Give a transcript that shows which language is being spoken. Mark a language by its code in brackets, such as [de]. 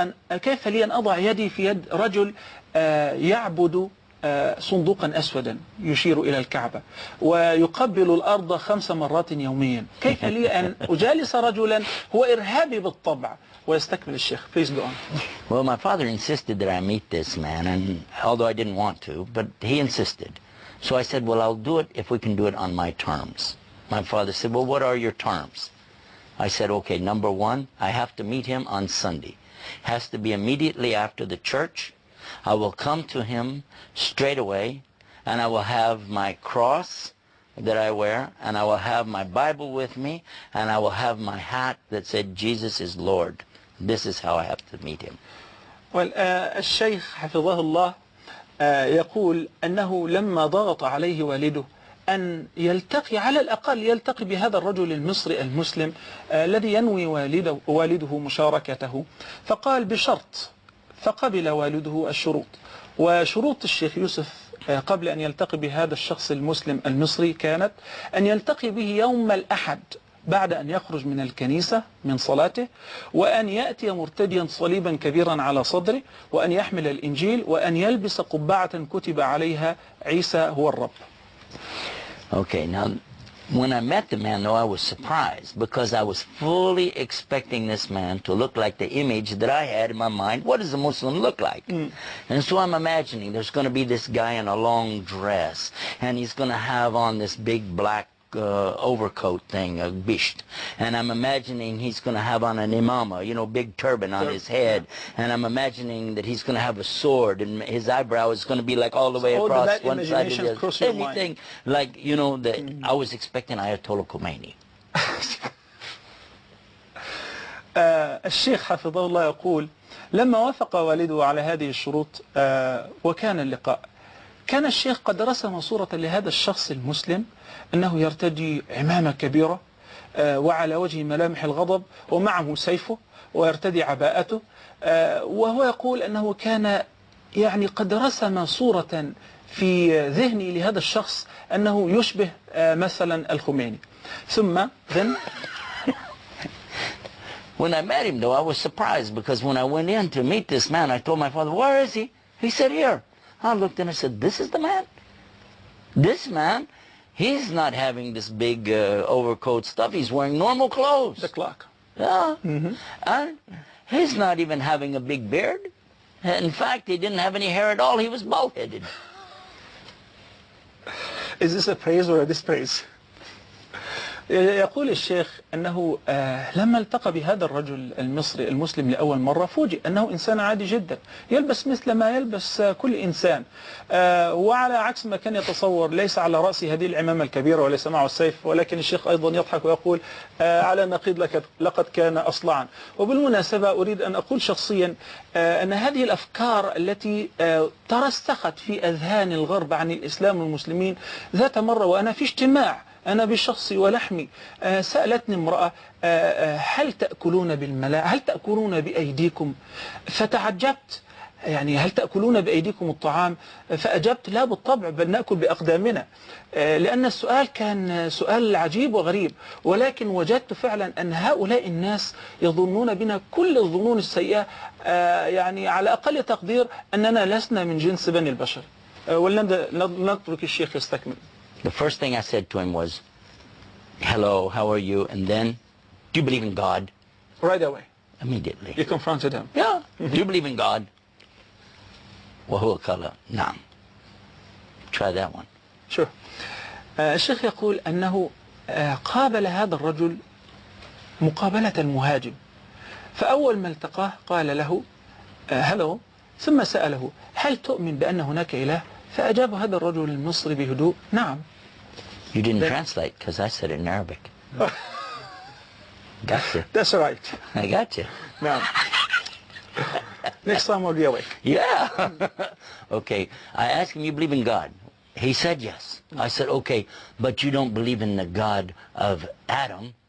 [ar] كيف لي أن أضع يدي في يد رجل يعبد صندوقا أسودا يشير إلى الكعبة ويقبل الأرض 5 مرات يوميا، كيف لي أن أجالس رجلا هو إرهابي بالطبع؟ ويستكمل الشيخ. [en] Please go on. Well, my father insisted that I meet this man, and although I didn't want to, but he insisted. So I said, well, I'll do it if we can do it on my terms. My father said, well, what are your terms? I said, okay, number one, I have to meet him on Sunday. Has to be immediately after the church. I will come to him straight away, and I will have my cross that I wear, and I will have my Bible with me, and I will have my hat that said, Jesus is Lord. This is how I have to meet him. [ar] الشيخ حفظه الله يقول أنه لما ضغط عليه والده أن يلتقي، على الأقل يلتقي بهذا الرجل المصري المسلم الذي ينوي والده مشاركته، فقال بشرط، فقبل والده الشروط. وشروط الشيخ يوسف قبل أن يلتقي بهذا الشخص المسلم المصري كانت أن يلتقي به يوم الأحد بعد أن يخرج من الكنيسة من صلاته، وأن يأتي مرتديا صليبا كبيرا على صدره، وأن يحمل الإنجيل، وأن يلبس قبعة كتب عليها عيسى هو الرب. [en] Okay, now when I met the man, though, I was surprised because I was fully expecting this man to look like the image that I had in my mind. What does a Muslim look like? And so I'm imagining there's going to be this guy in a long dress, and he's going to have on this big black overcoat thing, a bisht, and I'm imagining he's going to have on an imama, you know, big turban on his head, and I'm imagining that he's going to have a sword, and his eyebrow is going to be like all the way across one side of the other. Anything like, you know, that I was expecting Ayatollah Khomeini. [ar] الشيخ حفظه الله يقول لما وافق والده على هذه الشروط وكان اللقاء، كان الشيخ قد رسم صورة لهذا الشخص المسلم أنه يرتدي عمامة كبيرة وعلى وجه ملامح الغضب ومعه سيفه ويرتدي عباءته، وهو يقول أنه كان يعني قد رسم صورة في ذهني لهذا الشخص أنه يشبه مثلا الخميني. ثم [en] When I met him, though, I was surprised because when I went in to meet this man, I told my father, where is he? He said, here. I looked and I said, this is the man? This man, he's not having this big overcoat stuff. He's wearing normal clothes. The clock. Yeah. And he's not even having a big beard. In fact, he didn't have any hair at all. He was bald-headed. Is this a praise or a dispraise? [ar] يقول الشيخ أنه لما التقى بهذا الرجل المصري المسلم لأول مرة فوجئ أنه إنسان عادي جدا يلبس مثل ما يلبس كل إنسان، وعلى عكس ما كان يتصور ليس على رأسه هذه العمامة الكبيرة وليس معه السيف، ولكن الشيخ أيضا يضحك ويقول على نقيض لقد كان أصلعا. وبالمناسبة أريد أن أقول شخصيا أن هذه الأفكار التي ترسخت في أذهان الغرب عن الإسلام والمسلمين، ذات مرة وأنا في اجتماع أنا بشخصي ولحمي سألتني امرأة هل تأكلون بالملاء؟ هل تأكلون بأيديكم؟ فتعجبت، يعني هل تأكلون بأيديكم الطعام؟ فأجبت لا بالطبع، بل نأكل بأقدامنا، لأن السؤال كان سؤال عجيب وغريب، ولكن وجدت فعلا أن هؤلاء الناس يظنون بنا كل الظنون السيئة، يعني على أقل تقدير أننا لسنا من جنس بني البشر. ولنترك الشيخ يستكمل. [en] The first thing I said to him was, hello, how are you? And then, do you believe in God? Right away. Immediately. You confronted him. Yeah. Do you believe in God? [ar] وهو قال نعم. [en] Try that one. Sure. [ar] الشيخ يقول أنه قابل هذا الرجل مقابلة المهاجم، فأول ما التقاه قال له hello، ثم سأله هل تؤمن بأن هناك إله؟ فأجاب هذا الرجل المصري بهدوء نعم. [en] You didn't translate because I said it in Arabic. Gotcha. That's right. I got you. [ar] نعم. [en] Next time I'll be awake. Yeah. Okay. I asked him, you believe in God? He said yes. I said, okay, but you don't believe in the God of Adam?